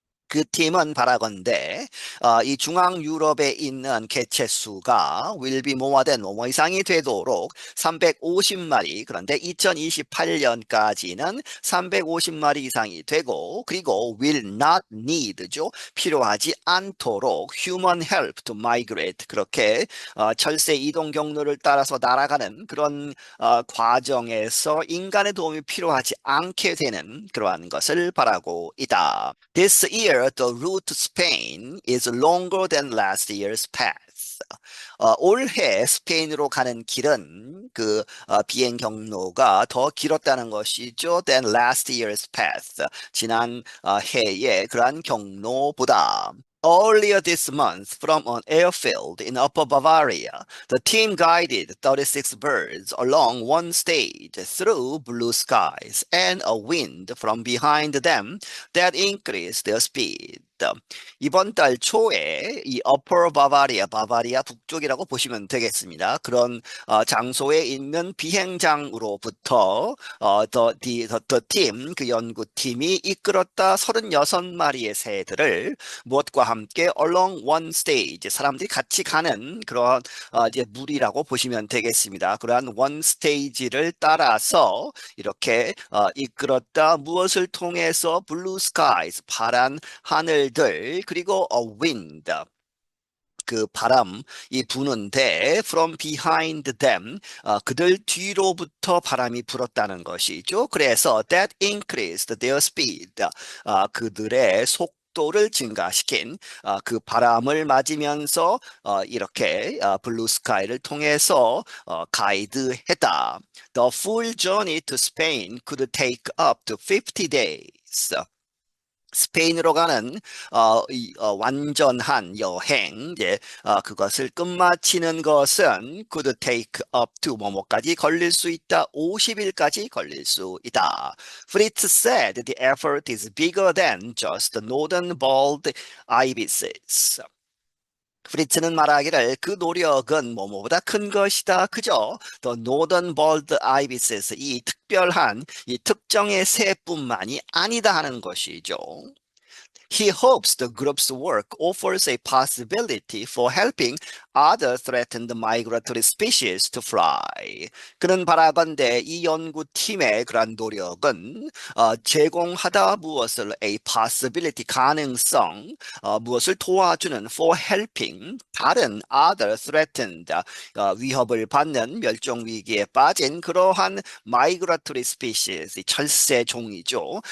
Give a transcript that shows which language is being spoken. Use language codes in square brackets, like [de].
[ko] 그 팀은 바라건대 이 중앙 유럽에 있는 개체 수가 [en] will be more than [ko] 뭐뭐 이상이 되도록 350마리, 그런데 2028년까지는 350마리 이상이 되고, 그리고 [en] will not need [ko] 죠, 필요하지 않도록 [en] human help to migrate, [ko] 그렇게 철새 이동 경로를 따라서 날아가는 그런 과정에서 인간의 도움이 필요하지 않게 되는 그러한 것을 바라고 있다. [en] This year, the route to Spain is longer than last year's path. [ko] 올해 스페인으로 가는 길은 그 비행 경로가 더 길었다는 것이죠. [en] than last year's path. [ko] 지난 해의 그러한 경로보다. [en] Earlier this month, from an airfield in Upper Bavaria, the team guided 36 birds along one stage through blue skies and a wind from behind them that increased their speed. [ko] 이번 달 초에 이 Upper Bavaria, 바바리아 북쪽이라고 보시면 되겠습니다. 그런 장소에 있는 비행장으로부터 [en] the team, [ko] 그 연구팀이 이끌었다 36마리의 새들을 무엇과 함께 [en] along one stage, [ko] 사람들이 같이 가는 그런 이제 물이라고 보시면 되겠습니다. 그러한 one stage를 따라서 이렇게 이끌었다. 무엇을 통해서? [en] blue skies, [ko] 파란 하늘들, 그리고 [en] a wind, [ko] 그 바람이 부는데 [en] from behind them, [ko] 그들 뒤로부터 바람이 불었다는 것이죠. 그래서 [en] that increased their speed, [ko] 그들의 속도를 증가시킨 그 바람을 맞으면서 이렇게 블루 스카이를 통해서 가이드했다. [en] The full journey to Spain could take up to 50 days. [ko] 스페인으로 가는 완전한 여행, 그것을 끝마치는 것은 [en] could take up to [ko] 뭐뭐까지 걸릴 수 있다. 50일까지 걸릴 수 있다. [en] Fritz said the effort is bigger than just the northern bald ibises. [ko] 프리츠는 말하기를 그 노력은 뭐뭐보다 큰 것이다. 그죠? The Northern Bald Ibis, 이 특별한 이 특정의 새뿐만이 아니다 하는 것이죠. [en] He hopes the group's work offers a possibility for helping other threatened migratory species to fly. [ko] 그는 바라건대 이 연구팀의 그러한 노력은 제공하다 무엇을? [en] a possibility, [ko] 가능성, 무엇을 도와주는 [en] for helping [ko] 다른 [en] other threatened, [ko] 위협을 받는 멸종 위기에 빠진 그러한 [en] migratory species, [ko] 철새 종이죠.